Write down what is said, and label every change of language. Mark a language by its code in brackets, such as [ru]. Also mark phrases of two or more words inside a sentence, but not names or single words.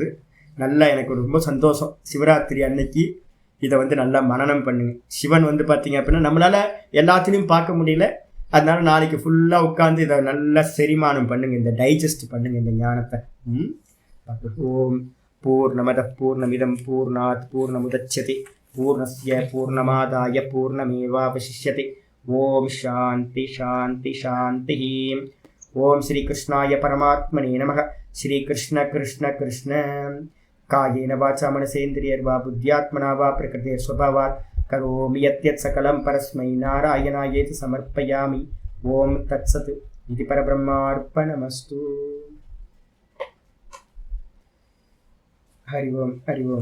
[ta] நல்லா எனக்கு ரொம்ப சந்தோஷம். சிவராத்திரி அன்னைக்கு இதை வந்து நல்லா மனனம் பண்ணுங்க. சிவன் வந்து பார்த்தீங்க அப்படின்னா நம்மளால எல்லாத்துலேயும் பார்க்க முடியல, அதனால நாளைக்கு ஃபுல்லாக உட்காந்து இதை நல்லா செரிமானம் பண்ணுங்க, இந்த டைஜஸ்ட் பண்ணுங்க இந்த ஞானத்தை. [sa] ओम् पूर्णमदः पूर्णमिदं पूर्णात् पूर्णमुदच्यते पूर्णस्य पूर्णमादाय पूर्णमेवावशिष्यते. ओम् शान्तिः शान्तिः शान्तिः ओम् श्री कृष्णाय परमात्मने नमः. श्री कृष्ण कृष्ण कृष्ण. कायेन वाचा मनसेन्द्रियैर्वा बुद्ध्यात्मना वा प्रकृतेः स्वभावात् करोमि यद्यत् सकलं परस्मै नारायणायेति समर्पयामि. ओम् तत्सत्. இது பரபிரம்மார்ப்பணமஸ்து. हरि ओम् हरि ओम्.